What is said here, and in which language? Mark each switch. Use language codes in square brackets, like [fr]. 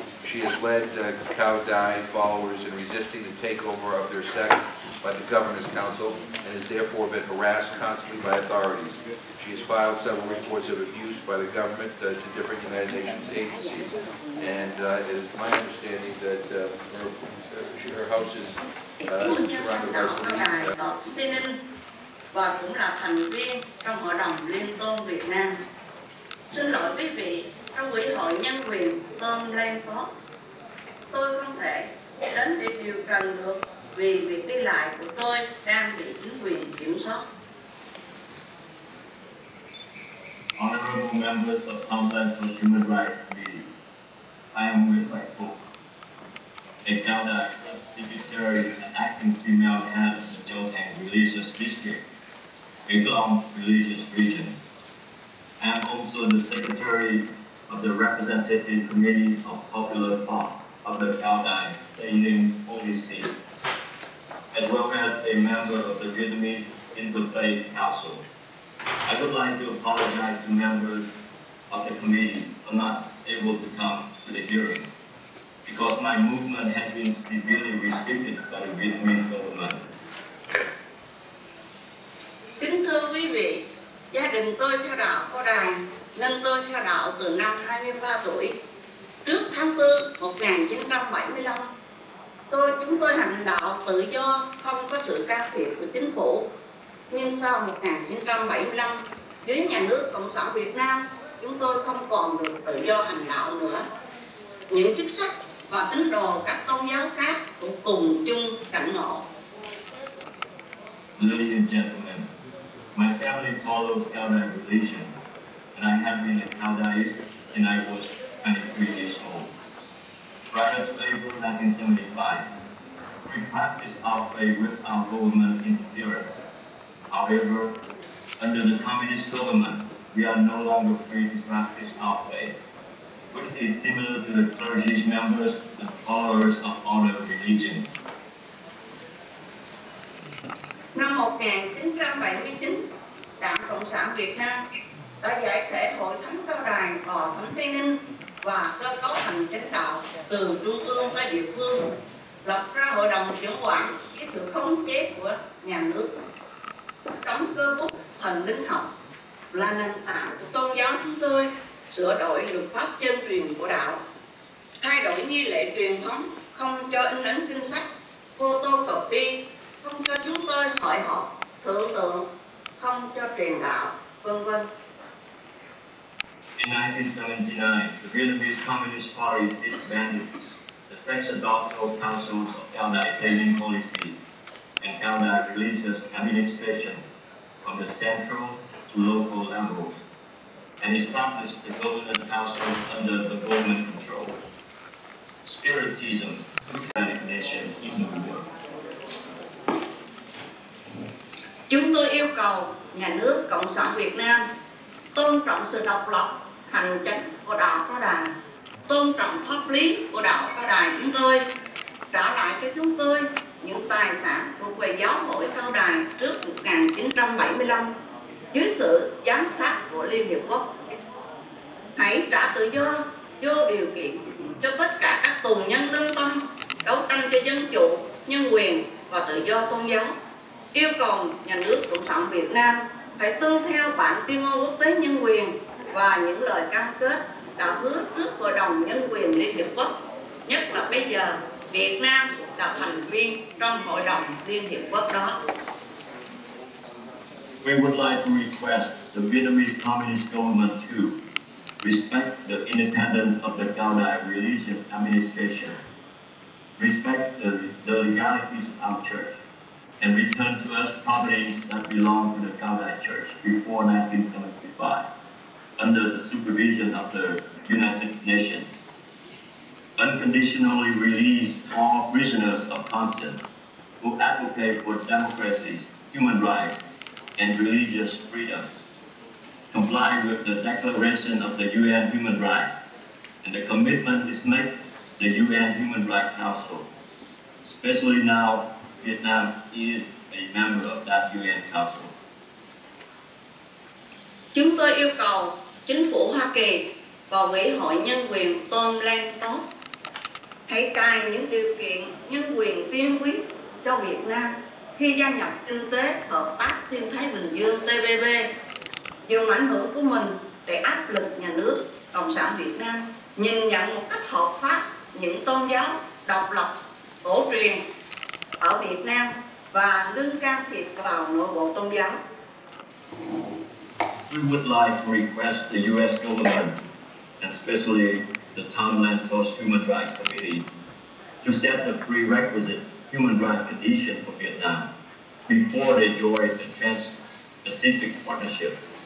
[en] She has led Cao Dai followers in resisting the takeover of their sect by the Governance Council and has therefore been harassed constantly by authorities. She has filed several reports of abuse by the government to different United Nations agencies, and it is my understanding that her house is surrounded by police. [vi] Và cũng là thành viên trong Hội đồng Liên tôn Việt Nam. Xin lỗi quý vị, trong Ủy hội Nhân quyền Tom Lanford, tôi không thể đến để điều trần được vì việc đi lại của tôi đang bị chính quyền kiểm soát. [en] Honorable members of Combat for Human Rights Committee, I am Nguyễn Quốc, a Cao Dai subsidiary and acting female head of the Jothang religious district, a Động religious region. I am also the secretary of of the Representative Committee of Popular Thought of the Cao Dai Tây Holy See, as well as a member of the Vietnamese Interfaith Council. I would like to apologize to members of the committee for not able to come to the hearing because my movement has been severely restricted by the Vietnamese government. [vi] Kính thưa quý vị, gia đình tôi theo đạo Cao Đài nên tôi theo đạo từ năm 23 tuổi. Trước tháng 4 1975, chúng tôi hành đạo tự do, không có sự can thiệp của chính phủ. Nhưng sau 1975, dưới nhà nước Cộng sản Việt Nam, chúng tôi không còn được tự do hành đạo nữa. Những chức sắc và tín đồ các tôn giáo khác cũng cùng chung cảnh ngộ. [en] Ladies and gentlemen, my family follows Cao Dai religion, and I have been a Cao Daist since I was 23 years old. Prior to April 1975, we practiced our faith without government interference. However, under the communist government, we are no longer free to practice our faith, which is similar to the clergy members and followers of other religions. [vi] Năm 1979, Đảng Cộng sản Việt Nam đã giải thể Hội Thánh Cao Đài Tòa Thánh Tây Ninh và cơ cấu thành chánh đạo từ trung ương tới địa phương, lập ra hội đồng trưởng quản với sự khống chế của nhà nước. Cấm cơ bút thần linh học là nền tảng của tôn giáo chúng tôi, sửa đổi luật pháp chân truyền của đạo, thay đổi nghi lễ truyền thống, không cho in ấn kinh sách, photocopy, không cho chúng tôi hội họp thượng tượng, không cho truyền đạo, vân vân. [en] In 1979, the Vietnamese Communist Party disbanded the sacerdotal councils of Cao Dai Tây Holy See and Cao Dai religious administration from the central to local levels and established the government councils under the government control. Spiritism took that nation in the world. [vi] Chúng tôi yêu cầu nhà nước Cộng sản Việt Nam tôn trọng sự độc lập, hành chánh của đạo Cao Đài, tôn trọng pháp lý của đạo Cao Đài chúng tôi, trả lại cho chúng tôi những tài sản thuộc về giáo hội Cao Đài trước 1975 dưới sự giám sát của Liên Hiệp Quốc. Hãy trả tự do vô điều kiện cho tất cả các tù nhân lương tâm đấu tranh cho dân chủ, nhân quyền và tự do tôn giáo. Yêu cầu nhà nước Cộng sản Việt Nam phải tuân theo bản tuyên ngôn quốc tế nhân quyền và những lời cam kết đã hứa trước Hội đồng Nhân quyền Liên Hiệp Quốc, nhất là bây giờ Việt Nam là thành viên trong Hội đồng Liên Hiệp Quốc đó. [en] We would like to request the Vietnamese Communist government to respect the independence of the Cao Dai religious administration, respect the legalities of our church, and return to us properties that belong to the Cao Dai Church before 1975, under the supervision of the United Nations. Unconditionally release all prisoners of conscience who advocate for democracy, human rights, and religious freedoms. Comply with the Declaration of the UN Human Rights, and the commitment is made to the UN Human Rights Council. Especially now, Vietnam is a member of that UN Council. [vi] Chúng tôi yêu cầu chính phủ Hoa Kỳ và Ủy hội Nhân quyền Tom Lan Tốt hãy cài những điều kiện nhân quyền tiên quyết cho Việt Nam khi gia nhập kinh tế hợp tác xuyên Thái Bình Dương TPP, dùng ảnh hưởng của mình để áp lực nhà nước Cộng sản Việt Nam nhìn nhận một cách hợp pháp những tôn giáo độc lập cổ truyền ở Việt Nam và ngưng can thiệp vào nội bộ tôn giáo. [en] We would like to request the U.S. government, and especially the Tom Lantos Human Rights Committee, to set the prerequisite human rights condition for Vietnam before they join the Trans-Pacific Partnership.